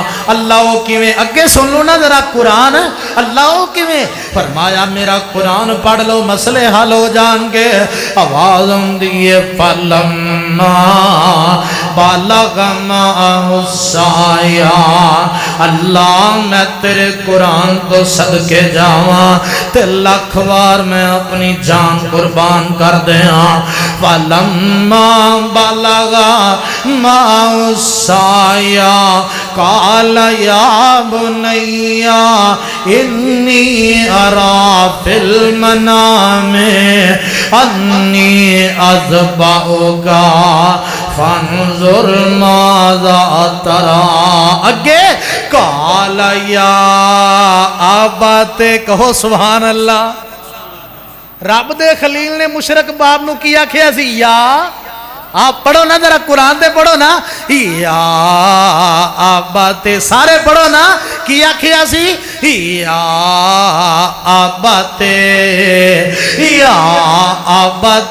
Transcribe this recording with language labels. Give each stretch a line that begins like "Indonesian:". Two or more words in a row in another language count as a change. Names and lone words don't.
Punjabi: اللہ وہ کیویں اگے سن لو نا ذرا قرآن، اللہ وہ کیویں؟ فرمایا میرا قرآن پڑھ لو مسئلے حل ہو جان گے۔ آواز دیئے
Arabic: فلما بالغ معہ السعی،
Punjabi: اللہ میں تیرے قرآن تو صدقے جاواں تے لاکھ بار میں اپنی جان قربان کر دیاں۔
Arabic: فلما بالغ معہ السعی قال یا بنی انی ارى فی المنام انی اذبحک فانظر ماذا تری۔
Punjabi: اگے
Arabic: قال یا ابت،
Punjabi: کہو
Arabic: سبحان اللہ۔
Punjabi: رب دے خلیل نے مشرک باپ نو کیا کیا سی یا آپ پڑھو نا ذرا قرآن دے پڑھو نا
Arabic: یا ابت،
Punjabi: سارے پڑھو نا کیا کیا سی
Arabic: یا ابت یا ابت۔